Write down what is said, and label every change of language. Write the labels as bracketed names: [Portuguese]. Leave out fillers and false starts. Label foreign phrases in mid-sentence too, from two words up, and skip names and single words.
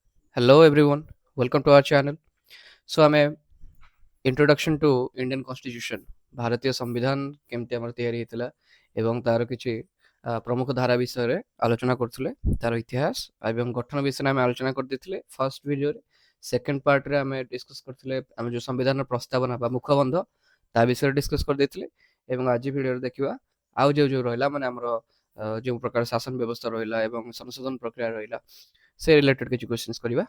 [English] Hello everyone, welcome to our channel. [Odia] So ଆମେ [English] introduction to Indian Constitution [Odia] ଭାରତୀୟ ସମ୍ବିଧାନ କେମିତି ଆମର ତିଆରି ହେଇଥିଲା ଏବଂ ତାର କିଛି ପ୍ରମୁଖ ଧାରା ବିଷୟରେ ଆଲୋଚନା କରୁଥିଲେ ତାର ଇତିହାସ ଏବଂ ଗଠନ ବିଷୟରେ ଆମେ ଆଲୋଚନା କରିଦେଇଥିଲେ [English] first videoରେ। second partରେ [Odia] ଆମେ ଡିସ୍କସ୍ କରିଥିଲେ ଆମେ ଯେଉଁ ସମ୍ବିଧାନର ପ୍ରସ୍ତାବନା ବା ମୁଖବନ୍ଧ ତା ବିଷୟରେ ଡିସ୍କସ୍ କରିଦେଇଥିଲେ ଏବଂ ଆଜି ଭିଡ଼ିଓରେ ଦେଖିବା ଆଉ ଯେଉଁ ରହିଲା ମାନେ ଆମର ଯେଉଁ ପ୍ରକାର ଶାସନ ବ୍ୟବସ୍ଥା ରହିଲା ଏବଂ ସଂଶୋଧନ ପ୍ରକ୍ରିୟା ରହିଲା ସେ ରିଲେଟେଡ୍ କିଛି କ୍ୱେଶ୍ଚନ୍ସ କରିବା।